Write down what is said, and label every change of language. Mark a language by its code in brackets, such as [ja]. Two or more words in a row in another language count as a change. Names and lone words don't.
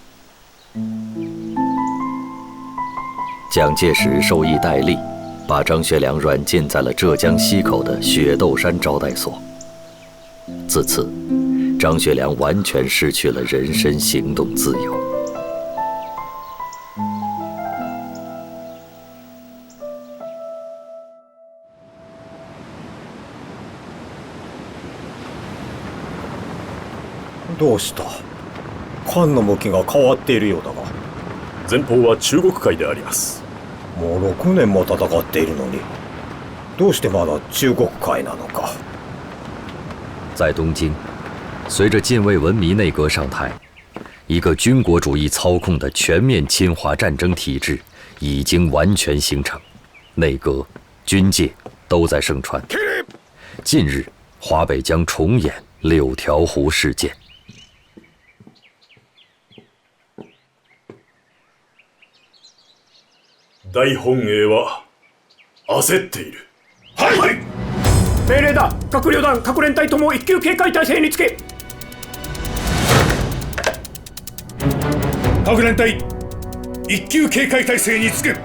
[zh] 蒋介石授意戴笠，把张学良软禁在了浙江溪口的雪窦山招待所。自此， 张学良完全失去了人身行动自由。 [ja] どうした？艦の向きが変わっているようだが。前方は中国海であります。もう6年も戦っているのに、どうしてまだ中国海なのか。 [zh] 在东京，随着近卫文弥内阁上台，一个军国主义操控的全面侵华战争体制已经完全形成，内阁、军界都在盛传。近日，华北将重演六条湖事件。 [ja] 大本営は焦っている。はい。命令だ。各旅団各連隊とも一級警戒態勢につけ。各連隊一級警戒態勢につけ。